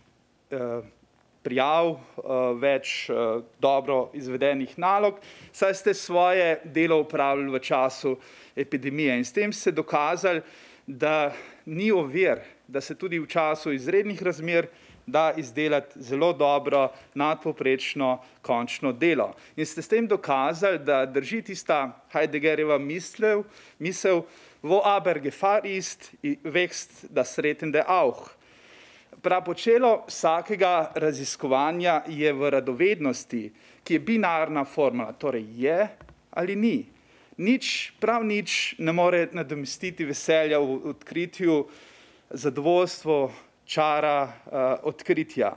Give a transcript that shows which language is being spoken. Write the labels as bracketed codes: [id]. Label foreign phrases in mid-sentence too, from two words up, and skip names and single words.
[sl] prijav, več dobro izvedenih nalog, saj ste svoje delo opravili v času epidemije in s tem ste dokazali, da ni ovir, da se tudi v času izrednih razmer da izdelati zelo dobro, nadpovprečno končno delo. In ste s tem dokazali, da drži tista Heideggerjeva misel, [de] wo aber Gefahr ist, wächst das Rettende auch. [sl] Prapočelo vsakega raziskovanja je v radovednosti, ki je binarna formula, torej je ali ni. Prav nič ne more nadomestiti veselja v odkritju, zadovoljstvo, čara odkritja.